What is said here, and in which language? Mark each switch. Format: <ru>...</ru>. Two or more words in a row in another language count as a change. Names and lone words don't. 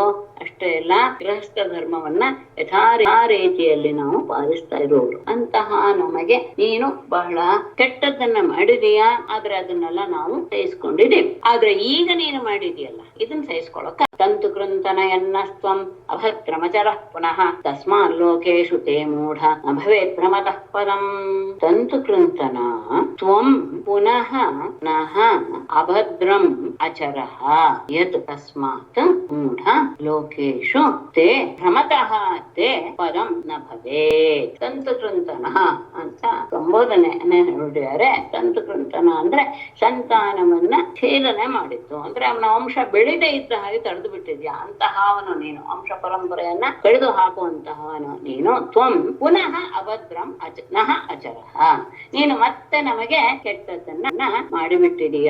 <kn>ಅಷ್ಟೇ ಅಲ್ಲ, ಗೃಹಸ್ಥ ಧರ್ಮವನ್ನ ಯಥಾ ರೀತಿಯಲ್ಲಿ ನಾವು ಪಾಲಿಸ್ತಾ ಇರೋರು. ಅಂತಹ ನಮಗೆ ನೀನು ಬಹಳ ಕೆಟ್ಟದ್ದನ್ನ ಮಾಡಿದೀಯಾ, ಆದ್ರೆ ಅದನ್ನೆಲ್ಲ ನಾವು ಸಹಿಸ್ಕೊಂಡಿದ್ದೇವೆ. ಆದ್ರೆ ಈಗ ನೀನು ಮಾಡಿದೀಯಲ್ಲ ಇದನ್ನ ಸಹಿಸ್ಕೊಳಕ</kn> <sa>ತಂತು ಕೃಂತನ ಎನ್ನಸ್ತ್ವಂ ಅಭದ್ರಮಚರ ಪುನಃ ತಸ್ಮಾನ್ ಲೋಕೇಶು ತೇ ಮೂಢ ನ ಭವೇತ್ ಭ್ರಮತಃ ಪದಂ. ತಂತು ಕೃಂತನ ತ್ವಂ ಪುನಃ ನಃ ಅಭದ್ರಂ ಅಚರಃ ಯತ್ ತಸ್ಮಾತ್ ಮೂಢ ಲೋಕೇಶು ತೇ ಭ್ರಮತಃ ತೇ ಪದಂ ನ ಭವೇತ್. ತಂತು ಕೃಂತನ</sa> <kn>ಅಂತ ಸಂಬೋಧನೆ ಹೇಳಿದ್ದಾರೆ.</kn> <sa>ತಂತು ಕೃಂತನ</sa> <kn>ಅಂದ್ರೆ ಸಂತಾನವನ್ನ ಛೇದನೆ ಮಾಡಿತ್ತು, ಅಂದ್ರೆ ಅವನ ವಂಶ ಬೆಳೆದೇ ಇದ್ದ ಹಾಗೆ ತಡೆದು ಬಿಟ್ಟಿದ್ಯಾ ಅಂತಹ ಅವನು ನೀನು. ವಂಶ ಪರಂಪರೆಯನ್ನ ಕಡಿದು ಹಾಕುವಂತಹವನು ನೀನು.</kn> <sa>ತ್ವಂ ಪುನಃ ಅಭದ್ರಂ ನಃ ಅಚರಃ</sa> <kn>ನೀನು ಮತ್ತೆ ನಮಗೆ ಕೆಟ್ಟದ್ದನ್ನ ಮಾಡಿಬಿಟ್ಟಿದೀಯಾ.</kn>